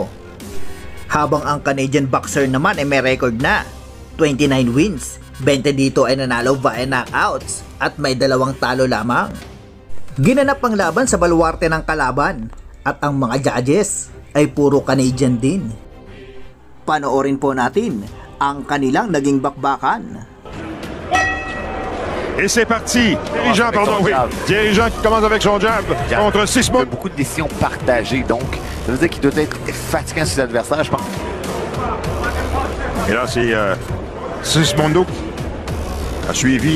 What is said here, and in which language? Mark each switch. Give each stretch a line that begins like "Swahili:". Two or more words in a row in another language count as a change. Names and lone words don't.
Filipino: Habang ang
English: Canadian boxer
Filipino: naman ay may record na 29 wins, 20 dito ay nanalo
English: via knockouts
Filipino: at may 2 talo lamang. Ginanap ang laban sa baluarte ng kalaban at ang mga judges ay puro Canadian din. Panoorin po natin ang kanilang naging bakbakan.
French: Et c'est parti. Dirigeant, pardon, oui. Dirigeant qui commence avec son jab contre Sismondo. Beaucoup de décisions partagées, donc ça veut dire qu'il doit être fatigant sur l'adversaire, je pense. Et là, c'est Sismondo a suivi.